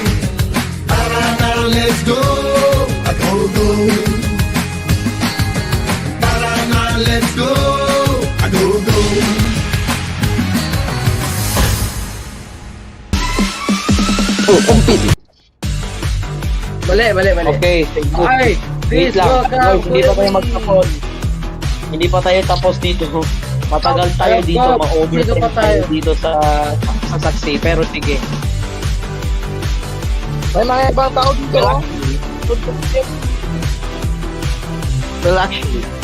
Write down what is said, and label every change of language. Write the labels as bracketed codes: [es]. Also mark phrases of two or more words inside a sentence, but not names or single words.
[tl] Tara na, [en] let's go, [tl] ago-go. Tara na, [en] let's go, [tl] ago-go. Oh, kumpit. [en] Mali. Okay, thank you. [tl] Ay, [en] Wait please, [tl] lang. [en] welcome. [tl] Guys, hindi pa tayo magtapos. Hindi pa tayo tapos dito. Matagal tayo [en] Welcome. [tl] dito, ma-overtime Dito pa tayo tayo. dito sa saksi. Pero sige. May mga ibang tao dito. [en] Well, actually.